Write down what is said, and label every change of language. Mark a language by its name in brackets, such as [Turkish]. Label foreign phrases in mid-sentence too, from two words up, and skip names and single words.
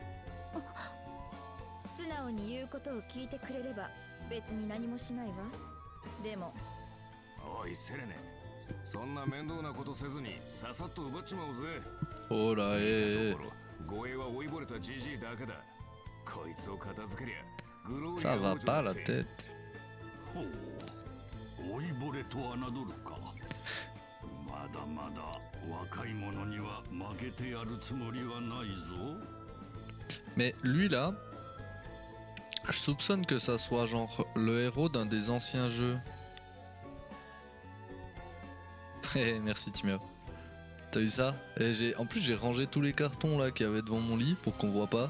[Japanese] 素直に言うことを聞いてくれれば別に何もしないわ。でもおいセレネ、そんな面倒なことせずにささっと奪っちまおうぜ。ほら護衛は追いぼれたジジイだけだ。こいつを片付けりゃグローリア王女だって。 [French] Ça va pas la tête. [Japanese] ほう、追いぼれと侮るか。まだまだ若い者には負けてやるつもりはないぞ。 [French] Mais lui là, je soupçonne que ça soit genre le héros d'un des anciens jeux. Merci Timur. T'as vu ça? Et en plus j'ai rangé tous les cartons là qu'il y avait devant mon lit pour qu'on voit pas.